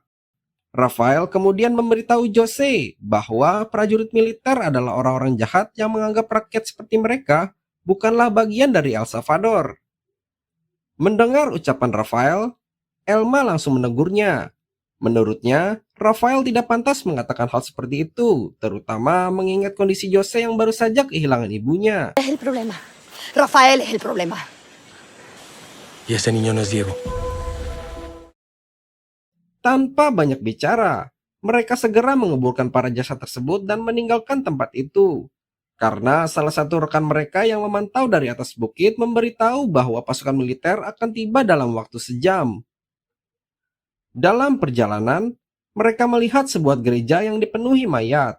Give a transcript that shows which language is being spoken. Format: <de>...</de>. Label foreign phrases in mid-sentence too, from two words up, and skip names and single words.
<id>Rafael kemudian memberitahu Jose bahwa prajurit militer adalah orang-orang jahat yang menganggap rakyat seperti mereka bukanlah bagian dari El Salvador. Mendengar ucapan Rafael, Elma langsung menegurnya. Menurutnya, Rafael tidak pantas mengatakan hal seperti itu, terutama mengingat kondisi Jose yang baru saja kehilangan ibunya.</id> <es>Es el problema. Rafael es el problema. y ese niño no es Diego.</es> <id>Tanpa banyak bicara, mereka segera menguburkan para jasad tersebut dan meninggalkan tempat itu. Karena salah satu rekan mereka yang memantau dari atas bukit memberitahu bahwa pasukan militer akan tiba dalam waktu sejam. Dalam perjalanan, mereka melihat sebuah gereja yang dipenuhi mayat.</id>